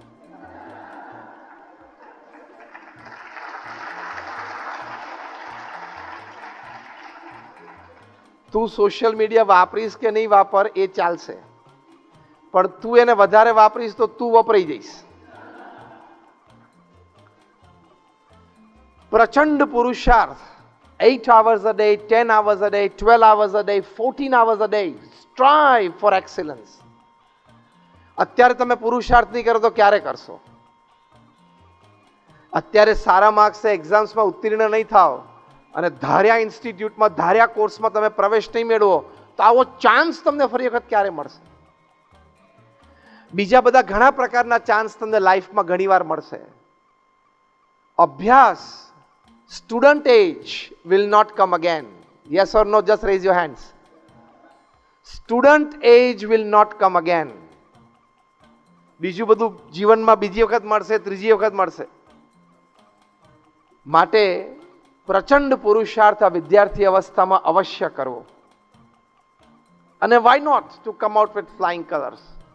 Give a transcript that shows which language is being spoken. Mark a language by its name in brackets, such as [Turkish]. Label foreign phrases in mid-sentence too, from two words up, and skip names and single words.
[Gujarati] તું [English] social media [Gujarati] વાપરીશ કે નહીં વાપર એ ચાલશે, પણ તું એને વધારે વાપરીશ તો તું વપરાઈ જઈશ. પ્રચંડ પુરુષાર્થ, [English] 8 hours a day, 10 hours a day, 12 hours a day, 14 hours a day. Strive for excellence. [Gujarati] અત્યારે તમે પુરુષાર્થ નહીં કરો તો ક્યારે કરશો? અત્યારે સારા માર્ક્સે એક્ઝામ્સમાં ઉત્તીર્ણ નહીં થાવ અને ધાર્યા ઇન્સ્ટિટ્યૂટમાં, ધાર્યા કોર્સમાં તમે પ્રવેશ નહીં મેળવો, તો આવો ચાન્સ તમને ફરી વખત ક્યારે મળશે? બીજા બધા ઘણા પ્રકારના ચાન્સ તમને લાઈફમાં ઘણીવાર મળશે. અભ્યાસ, [English] student age will not come again. Yes or no? Just raise your hands. Student age will not come again. [Gujarati] બીજું બધું જીવનમાં બીજી વખત મળશે, ત્રીજી વખત મળશે. માટે પ્રચંડ પુરુષાર્થ આ વિદ્યાર્થી અવસ્થામાં અવશ્ય કરવો. [English] અને why not to come out with flying colors?